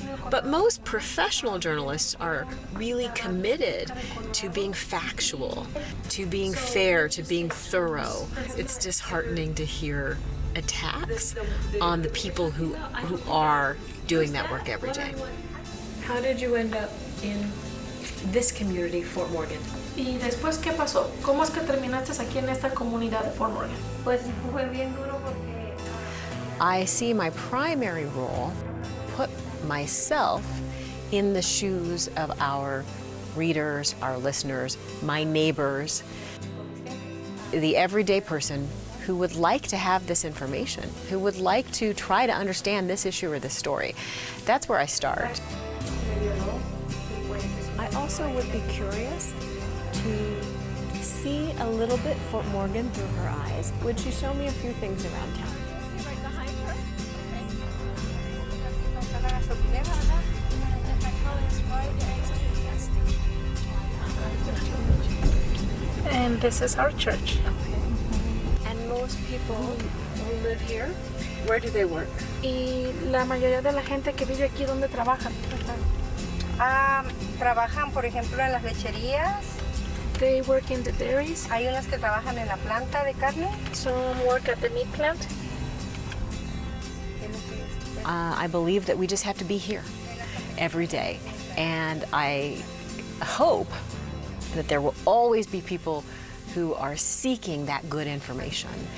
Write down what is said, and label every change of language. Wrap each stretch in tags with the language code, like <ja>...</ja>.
<en>But most professional journalists are really committed to being factual, to being fair, to being thorough. It's disheartening to hear attacks on the people who are doing that work every day. How did you end up in this community, Fort Morgan?</en> <es>¿Y después qué pasó? ¿Cómo es que terminaste aquí en esta comunidad de Fort Morgan? Pues fue bien duro porque</es> <en>I see my primary role, put myself in the shoes of our readers, our listeners, my neighbors, the everyday person who would like to have this information, who would like to try to understand this issue or this story. That's where I start. I also would be curious to see a little bit Fort Morgan through her eyes. Would you show me a few things around town? right behind her. Okay. And this is our church. And most people who live here, where do they work?</en> <es>Y la mayoría de la gente que vive aquí, ¿dónde trabajan? Trabajan, por ejemplo, en las lecherías.</es> <en>They work in the dairies.</en> <es>Hay unas que trabajan en la planta de carne.</es> <en>Some work at the meat plant. I believe that we just have to be here every day. And I hope that there will always be people who are seeking that good information.</en>